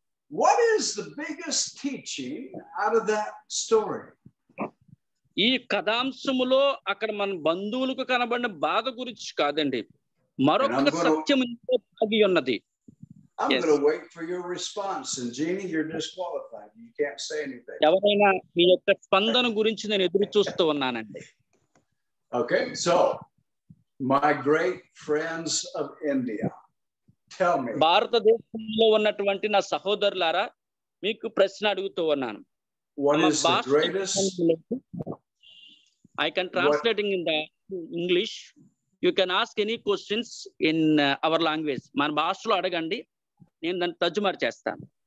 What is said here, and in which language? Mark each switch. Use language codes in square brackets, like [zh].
[en] What is the biggest teaching out of that story? [te] ఈ కథాంశములో అక్కడ మన బంధువులకు కనబడిన బాధ గురించి కాదండి, మరొక సత్యం దాగి ఉన్నది. [en] I'm going to wait for your response. And Jeannie, you're disqualified. You can't say anything. [te] ఎవరైనా మీ యొక్క స్పందన గురించి నేను ఎదురు చూస్తూ ఉన్నానండి. [en] Okay, so my great friends of India, tell me. [te] భారతదేశంలో ఉన్నటువంటి నా సహోదరులారా, మీకు ప్రశ్న అడుగుతూ ఉన్నాను. [en] What is the greatest? I can translating in the English. You can ask any questions in our language. [te] మన భాషలో అడగండి, నేను దాన్ని తర్జుమా చేస్తాను.